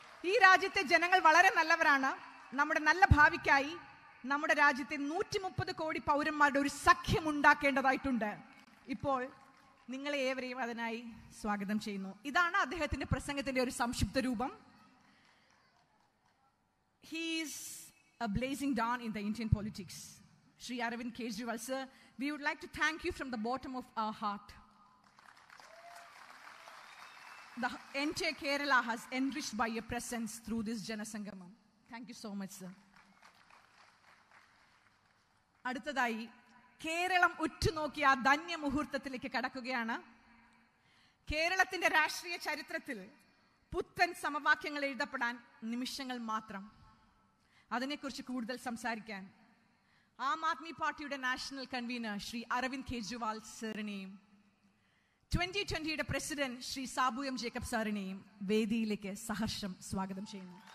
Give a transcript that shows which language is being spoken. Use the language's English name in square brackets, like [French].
[Malayalam] ഈ രാജ്യത്തെ ജനങ്ങൾ വളരെ നല്ലവരാണ്. നമ്മുടെ നല്ല ഭാവിക്കായി നമ്മുടെ രാജ്യത്തെ 130 കോടി പൗരന്മാരുടെ ഒരു സഖ്യം ഉണ്ടാക്കേണ്ടതായിട്ടുണ്ട്. ഇപ്പോൾ നിങ്ങളെ ഏവരെയും അതിനായി സ്വാഗതം ചെയ്യുന്നു. ഇതാണ് അദ്ദേഹത്തിന്റെ പ്രസംഗത്തിന്റെ ഒരു സംക്ഷിപ്ത രൂപം. [English] He is a blazing dawn in the Indian politics. Shri Arvind Kejriwal sir, we would like to thank you from the bottom of our heart. The entire Kerala has enriched by your presence through this Janasangamam. Thank you so much, sir. [Malayalam] അടുത്തതായി കേരളം ഉറ്റുനോക്കിയ ധന്യ മുഹൂർത്തത്തിലേക്ക് കടക്കുകയാണ്. കേരളത്തിന്റെ രാഷ്ട്രീയ ചരിത്രത്തിൽ പുത്തൻ സമവാക്യങ്ങൾ എഴുതപ്പെടാൻ നിമിഷങ്ങൾ മാത്രം. അതിനെക്കുറിച്ച് കൂടുതൽ സംസാരിക്കാൻ ആം ആദ്മി പാർട്ടിയുടെ national convener Shri Aravind Kejriwal സാറിനെയും 2020യുടെ president Shri Sabu M Jacob സാറിനെയും വേദിയിലേക്ക് സഹർഷം സ്വാഗതം ചെയ്യുന്നു.